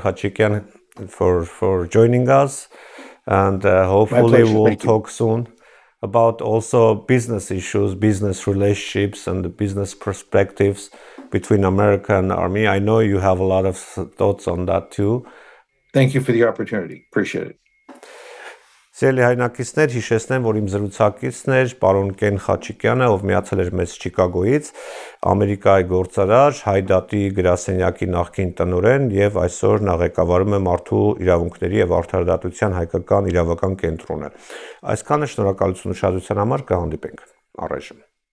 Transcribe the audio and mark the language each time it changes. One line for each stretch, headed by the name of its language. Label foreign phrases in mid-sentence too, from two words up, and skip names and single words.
English: Hachikian, for joining us, and hopefully we'll talk soon about also business issues, business relationships, and the business perspectives between America and Armenia. I know you have a lot of thoughts on that too. Thank you for the opportunity. Appreciate it.
Armenian: Սիրելի հայրենակիցներ, հիշեցնեմ, որ իմ զրուցակիցն էր պարոն Կեն Խաչիկյանը, ով միացել էր մեզ Չիկագոյից, Ամերիկայի գործարար, Հայդատի գրասենյակի նախկին տնօրեն եւ այսօր նա ղեկավարում է Մարդու իրավունքների եւ արդարադատության հայկական իրավական կենտրոնը։ Այսքանը, շնորհակալություն ուշադրության համար, կհանդիպենք առայժմ։